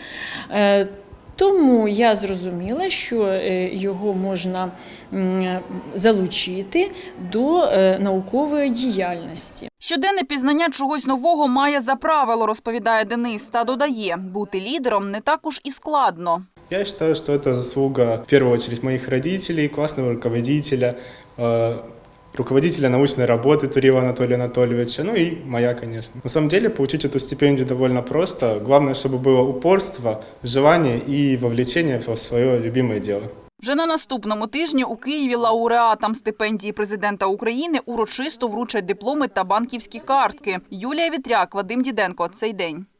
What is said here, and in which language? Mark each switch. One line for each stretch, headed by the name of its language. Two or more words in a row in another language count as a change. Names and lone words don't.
Ukrainian: Тому я зрозуміла, що його можна залучити до наукової діяльності. Щоденне пізнання чогось нового має за правило, розповідає Денис, та додає, бути лідером не так уж і складно.
Russian: Я считаю, что это заслуга, в первую очередь, моих родителей, классного руководителя научной работы Турила Анатолия Анатольевича, ну и моя, конечно. На самом деле, получить эту стипендию довольно просто. Главное, чтобы было упорство, желание и вовлечение в свое любимое дело.
Ukrainian: Вже на наступному тижні у Києві лауреатам стипендії президента України урочисто вручать дипломи та банківські картки. Юлія Вітряк, Вадим Діденко. Цей день.